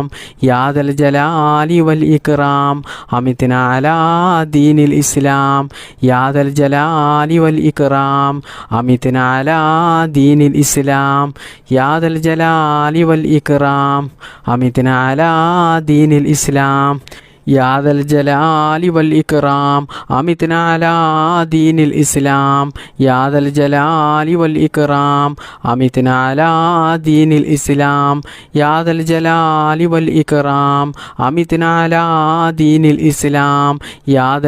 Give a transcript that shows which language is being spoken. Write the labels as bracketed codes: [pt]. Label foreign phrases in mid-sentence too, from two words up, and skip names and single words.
[ar] يا ذا الجلال والإكرام أمتنا على دين الإسلام. يا ذا الجلال والإكرام أمتنا على دين الإسلام. يا ذا الجلال والإكرام أمتنا على دين الإسلام. يا ذا الجلال والإكرام أمتنا على دين الإسلام يا ذا الجلال والإكرام أمتنا على دين الإسلام يا ذا الجلال والإكرام أمتنا على دين الإسلام يا ذا